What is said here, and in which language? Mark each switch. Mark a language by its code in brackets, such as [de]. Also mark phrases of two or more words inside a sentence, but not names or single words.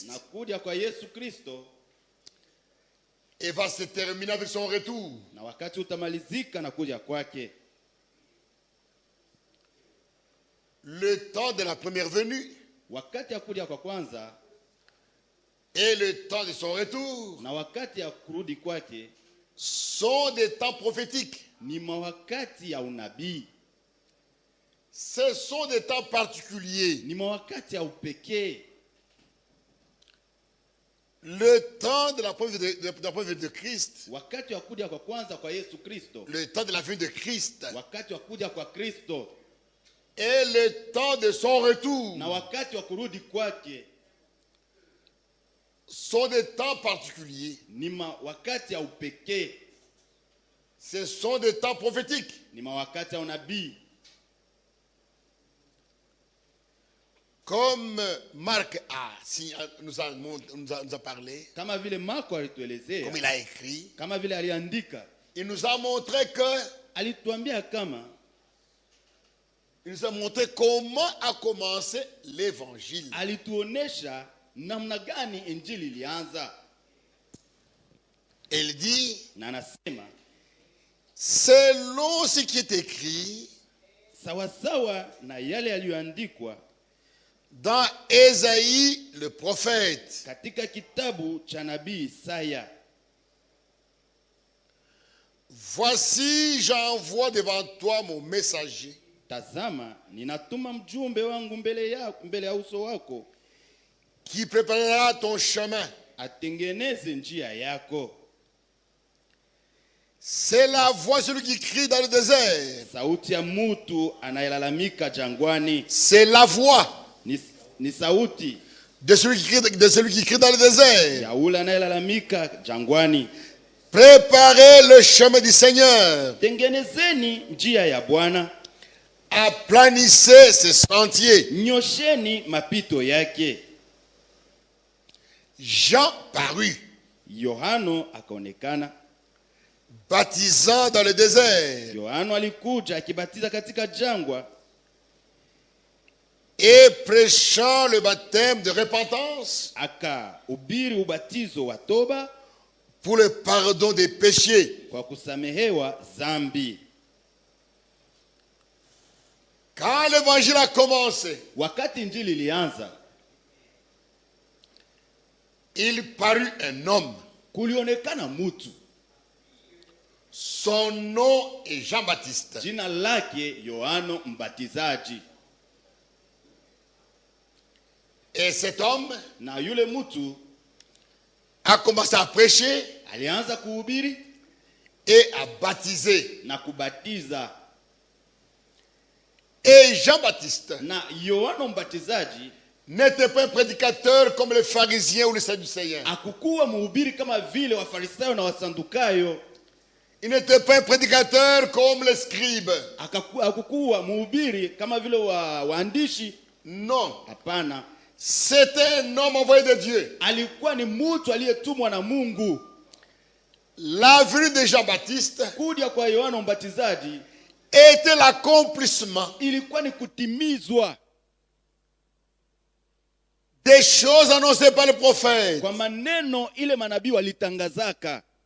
[sw] na kuja kwa Yesu Kristo, [fr] et va se terminer avec son retour. [sw] na wakati utamalizika na kuja kwake. [fr] Le temps de la première venue [sw] wakati ya kuja kwa kwanza [fr] et le temps de son retour [sw] na wakati ya kurudi kwake [fr] sont des temps prophétiques. [sw] ni mawakati ya unabii, [fr] Ce sont des temps particuliers. [sw] ni mawakati ya upekee. [fr] Le temps de la preuve de Christ, [sw] Wakati wa kuja kwa kwanza kwa Yesu Kristo, [fr] le temps de la venue de Christ [sw] wakati wa kuja kwa Kristo [fr] et le temps de son retour [sw] na wakati wa kurudi kwake [fr] sont des temps particuliers. [sw] ni mawakati ya upekee, [fr] Ce sont des temps prophétiques. [sw] ni mawakati ya unabii. [fr] Comme Marc nous a parlé, [sw] Kama vile Marko [fr] comme [sw] alituelezea, [fr] il a écrit, [sw] kama vile aliandika, [fr] il nous a montré [sw] alituambia kama [fr] il nous a montré comment a commencé l'évangile. [sw] alituonesha namna gani injili ilianza, [fr] Il dit, [sw] na anasema [fr] selon ce qui est écrit [sw] sawasawa na yale yaliyoandikwa [fr] dans Ésaïe le prophète. [sw] katika kitabu cha nabii Isaya, [fr] Voici, j'envoie devant toi mon messager, [sw] tazama ninatuma mjumbe wangu mbele ya uso wako, [fr] qui préparera ton chemin. [sw] atengeneze njia yako. [fr] C'est la voix de celui qui crie dans le désert. [sw] Sauti ya mtu anayelalamika jangwani, [fr] C'est la voix [sw] ni sauti [fr] de celui qui crie dans le désert. [sw] ya ule anayelalamika jangwani, [fr] Préparez le chemin du Seigneur. [sw] tengenezeni njia ya Bwana, [fr] Aplanissez ses sentiers. [sw] nyosheni mapito yake. [fr] Jean parut, [sw] Yohano akaonekana. [fr] baptisant dans le désert [sw] Yohano alikuja akibatiza katika jangwa [fr] et prêchant le baptême de repentance [sw] akahubiri ubatizo wa toba [fr] pour le pardon des péchés. [sw] kwa kusamehewa zambi. [fr] Quand l'évangile a commencé, [sw] Wakati injili ilianza, [fr] il parut un homme. [sw] kulionekana mtu, [fr] Son nom est Jean-Baptiste. [sw] jina lake Yohano Mbatizaji. [fr] Et cet homme [sw] Na yule mtu [fr] a commencé à prêcher [sw] alianza kuhubiri [fr] et à baptiser. [sw] na kubatiza. [fr] Et Jean-Baptiste [sw] Na Yohano Mbatizaji [fr] n'était pas un prédicateur comme les pharisiens ou les sadducéens. [sw] hakukuwa mhubiri kama vile Wafarisayo na Wasadukayo. [fr] Il n'était pas un prédicateur comme les scribes. [sw] Hakukuwa mhubiri kama vile waandishi. [fr] Non. [sw] Hapana, [fr] C'était un homme envoyé de Dieu. [sw] alikuwa ni mtu aliyetumwa na Mungu. [fr] La venue de Jean-Baptiste [sw] Kuja kwa Yohana Mbatizaji [fr] était l'accomplissement [sw] ilikuwa ni kutimizwa [fr] des choses annoncées par le prophète. [sw] kwa maneno ile manabii walitangazaka.